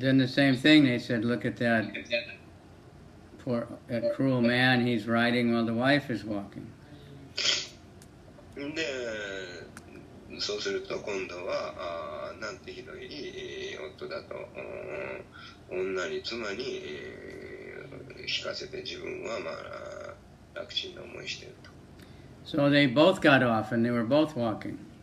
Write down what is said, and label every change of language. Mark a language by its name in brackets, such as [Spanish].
[English] Then the same thing, they said, look at that poor, that cruel man, he's riding while the wife is walking. [Japanese] で、そうすると今度はなんてひどい夫だと、女に妻に引かせて自分はまあ楽ちんな思いしていると。 [English] So they both got off and they were both walking.